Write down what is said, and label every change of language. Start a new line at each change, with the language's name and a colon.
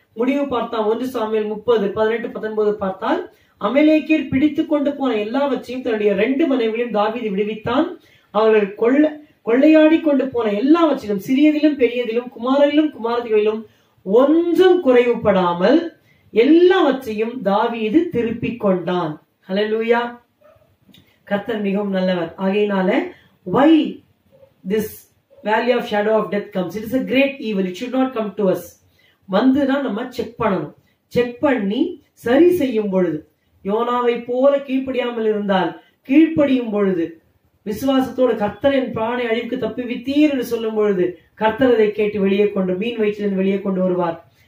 Tamil: முடிவு பார்த்தா 1 சாமுவேல் 30:18-19 பார்த்தால் அமலேக்கியர் பிடித்து கொண்டு போன எல்லாவற்றையும் தன்னுடைய 2 மனைவிகளையும் தாவீது விடுவித்தான். அவர்கள் கொள்ளையாடி கொண்டு போன எல்லாவற்றிலும் சிறியதிலும் பெரியதிலும் குமாரரிலும் குமாரதிகளிலும் ஒன்றும் குறைவுபடாமல் எல்லாவற்றையும் தாவீது திருப்பிக் கொண்டான். ஹல்லேலூயா. கர்த்தர் மிகவும் நல்லவர். ஆகையினால
English: why this valley of shadow of death comes? It is a great evil. It should not come to us.
Tamil: வந்துனா நம்ம செக் பண்ணணும். செக் பண்ணி சரி செய்யும் பொழுது, யோனாவை போல கீழ்ப்படியாமல் இருந்தால் கீழ்ப்படியும் பொழுது, விசுவாசத்தோடு கர்த்தர் என் பிராணை அழிவுக்கு தப்புவித்தீர் என்று சொல்லும் பொழுது கர்த்தர் அதை கேட்டு வெளியே கொண்டு மீன் வயிற்றிலிருந்து வெளியே கொண்டு வருவார்.